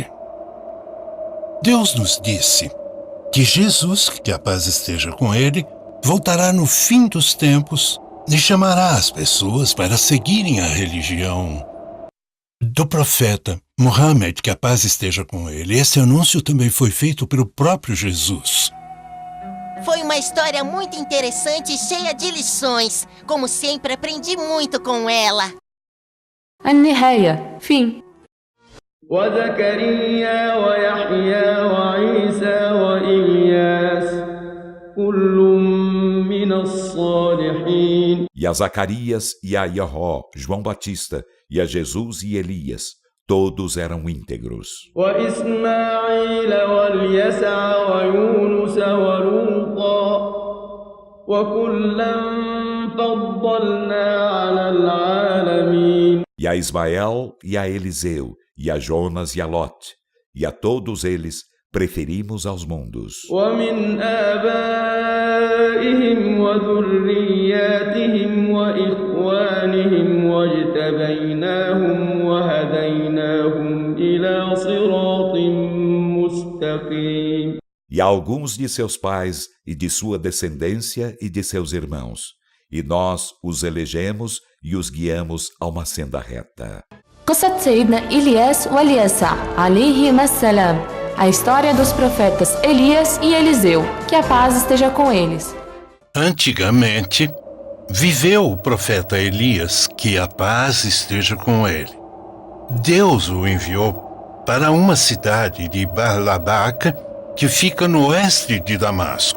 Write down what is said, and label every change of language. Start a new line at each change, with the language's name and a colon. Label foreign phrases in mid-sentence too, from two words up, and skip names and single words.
Portuguese: Deus nos disse que Jesus, que a paz esteja com ele, voltará no fim dos tempos e chamará as pessoas para seguirem a religião do profeta Muhammad, que a paz esteja com ele. Esse anúncio também foi feito pelo próprio Jesus. Foi uma história muito interessante e cheia de lições. Como sempre, aprendi muito com ela.
Arabic: النهاية. Fim. وزكريا ويحيى وعيسى وإلياس كل من الصالحين.
Portuguese: E a Zacarias e a Iahó, João Batista, e a Jesus e Elias, todos eram íntegros.
Arabic: وإسماعيل واليسع ويونس ولوطا وكلا فضلنا على العالمين.
Portuguese: E a Ismael e a Eliseu, e a Jonas e a Lot, e a todos eles preferimos aos mundos.
Arabic: ومن آبائهم وذرياتهم وإخوانهم واجتبيناهم وهديناهم إلى صراط مستقيم.
Portuguese: E a alguns de seus pais, e de sua descendência, e de seus irmãos. E nós os elegemos e os guiamos a uma senda reta.
Arabic: قصة سيدنا إلياس واليسع عليهما السلام.
Portuguese: A história dos profetas Elias e Eliseu. Que a paz esteja com eles. Antigamente, viveu o profeta Elias, que a paz esteja com ele. Deus o enviou para uma cidade de Barlabaca, que fica no oeste de Damasco.